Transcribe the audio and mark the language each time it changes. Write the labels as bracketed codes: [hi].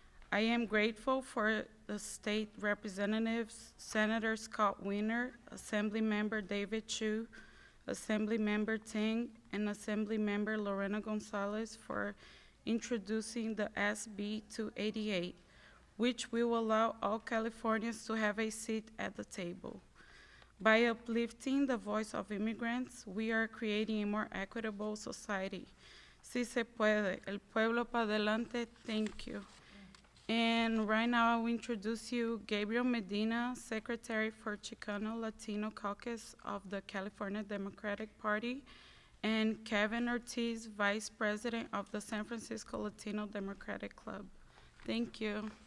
[en] I am grateful for the state representatives, Senator Scott Wiener, Assemblymember David Chu, Assemblymember Ting, and Assemblymember Lorena Gonzalez for introducing the SB-288, which will allow all Californians to have a seat at the table. By uplifting the voice of immigrants, we are creating a more equitable society. [es] Si se puede, el pueblo pa' adelante, [en] thank you. And right now I will introduce you Gabriel Medina, Secretary for Chicano Latino Caucus of the California Democratic Party, and Kevin Ortiz, Vice President of the San Francisco Latino Democratic Club. Thank you.